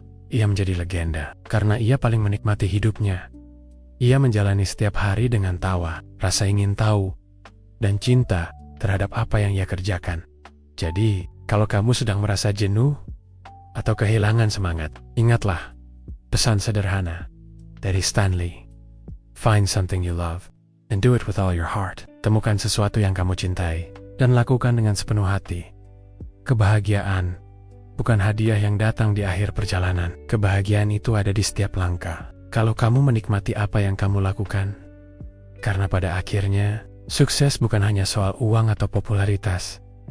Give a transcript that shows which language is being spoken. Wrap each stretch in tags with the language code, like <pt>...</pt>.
<id>Ia menjadi legenda karena ia paling menikmati hidupnya. Ia menjalani setiap hari dengan tawa, rasa ingin tahu, dan cinta terhadap apa yang ia kerjakan. Jadi, kalau kamu sedang merasa jenuh atau kehilangan semangat, ingatlah pesan sederhana dari Stan Lee.</id> <en>Find something you love and do it with all your heart.</en> <id>Temukan sesuatu yang kamu cintai dan lakukan dengan sepenuh hati. Kebahagiaan bukan hadiah yang datang di akhir perjalanan. Kebahagiaan itu ada di setiap langkah. Kalau kamu menikmati apa yang kamu lakukan. Karena pada akhirnya, sukses bukan hanya soal uang atau popularitas.</id>